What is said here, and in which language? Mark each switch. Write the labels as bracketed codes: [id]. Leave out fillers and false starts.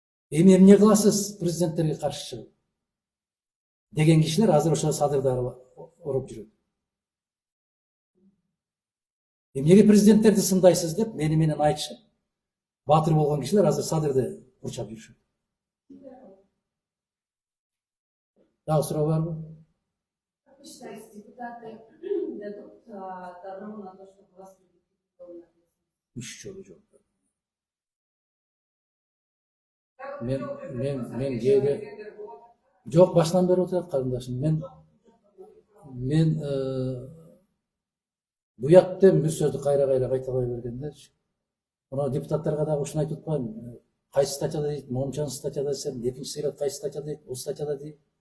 [ky] Эми эмне кыласыз президенттерге каршы чыгып? Деген кишилер азыр ошол Садырды уруп жүрөт. Эмнеге президенттерди сындайсыз деп менен айтышып, баатыр болгон кишилер азыр Садырды урчап жүрүшөт. Дагы суроо барбы? [ru] Как вы считаете, депутаты дадут добро на то, чтобы вас привлекли? [ky] Үч жолу жок. Мен кээде жок, башынан бери отурат карындашым. Мен буяктан бир сөздү кайра кайталай бергендерчи. Мына депутаттарга дагы ушуну айтып атпаймынбы? Кайсы статьяда дейт, момчанчы статьяда десем, экинчи сыйрат кайсы статьяда дейт, бул статьяда дейт.